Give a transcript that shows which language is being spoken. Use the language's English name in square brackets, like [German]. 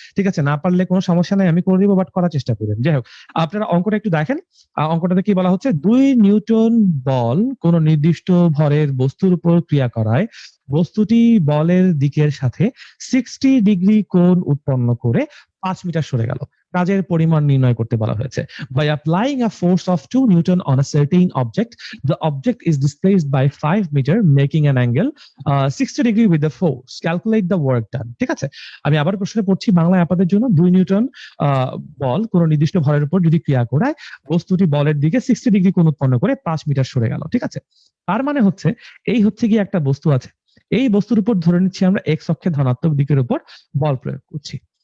[Bangla] ঠিক আছে, না পারলে কোনো সমস্যা নাই, আমি করে দিব, বাট করার চেষ্টা করবেন। যাই হোক, আপনারা অঙ্কটা একটু দেখেন। অঙ্কটাতে কি বলা হচ্ছে? 2 নিউটন বল কোন নির্দিষ্ট ভরের বস্তুর উপর ক্রিয়া করায় বস্তুটি বলের দিকের সাথে 60 ডিগ্রি কোণ উৎপন্ন করে 5 মিটার সরে গেল। কাজের পরিমাণ নির্ণয় করতে বলা হয়েছে। [English] By applying a force of 2 Newton on a certain object, the object is displaced by 5 meter, making an angle 60 degree with the force. Calculate the work done. [Bangla] ঠিক আছে, আমি আবার প্রশ্ন পড়ছি বাংলায় আপনাদের জন্য। 2 নিউটন বল কোন নির্দিষ্ট ভরের উপর যদি ক্রিয়া করায় বস্তুটি বলের দিকে 60 ডিগ্রি কোণ উৎপন্ন করে 5 মিটার সরে গেল। ঠিক আছে, তার মানে হচ্ছে এই হচ্ছে কি একটা বস্তু আছে, এই বস্তুর উপর ধরে নিচ্ছি আমরা এক্স অক্ষে ধনাত্মক দিকের উপর বল প্রয়োগ করছি।